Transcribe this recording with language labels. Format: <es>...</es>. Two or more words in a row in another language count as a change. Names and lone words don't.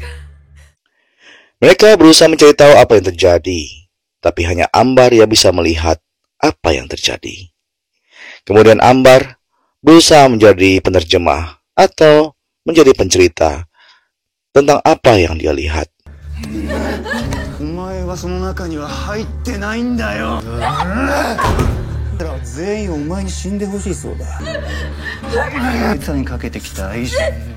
<id>mereka berusaha mencari tahu apa yang terjadi. Tapi hanya Ambar yang bisa melihat apa yang terjadi. Kemudian Ambar berusaha menjadi penerjemah atau menjadi pencerita tentang apa yang dia lihat.</id> <ja>お前はその中には入ってないんだよ。全員お前に死んでほしいそうだ。あいつらにかけてきた愛情。</ja>